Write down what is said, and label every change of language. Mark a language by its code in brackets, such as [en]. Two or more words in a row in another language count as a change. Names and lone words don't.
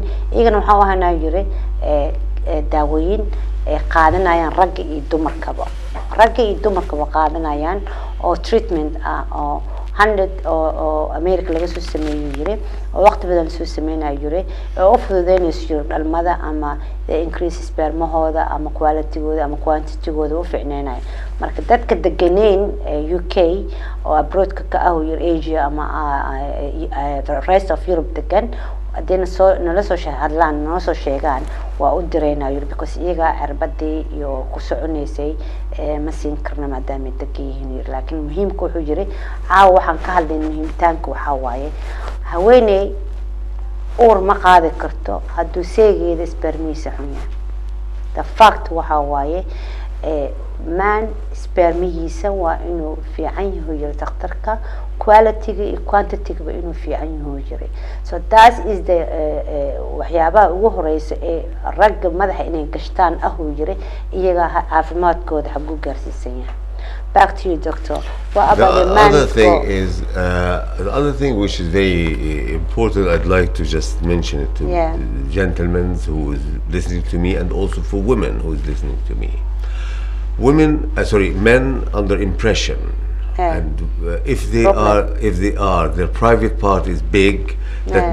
[so] iyagana waxaan u ahanaa yiri daawooyin qaadanayaan ragga iyo dumarkaba qaadanayaan oo treatment oo 100 oo America laga soo sameeyay yiri oo waqti badan soo sameeyay yiri oo fududeynayso dhalmada ama increase spermahooda ama quality-gooda ama quantity-gooda u fiicneenay marka dadka deganeen UK oo abroad-ka ka ah yiri Asia ama [en] rest of Europe [so] degan hadina soo nala soo hadlaan noo soo sheegaan waa u direynaa yiri because iyaga cirbadii iyo ku soconaysay ma siin karna maadaama degan yiri laakiin muhiimku wuxuu yiri caaw waxaan ka hadlayn muhiimtaanka waxa waaye haweeney uur ma qaadi karto hadduu seegeeda spermiisa xun yahay [en] the fact [so] waxa waaye man spermihiisa waa inuu fiican yahay yiri dhakhtarka quality iyo quantity ba inuu fiican yahay yiri [en] so that is the [so] waxyaabaha ugu horeysa ee ragga madaxa inay gashtaan yiri iyaga caafimaadkooda xaq u gaarsiisan yahay [en] back to you doctor what about the other thing is the other thing which is very important I'd like to just mention it to gentlemen who is listening to me and also for women who is listening to me women sorry men under impression and if they are their private part is big that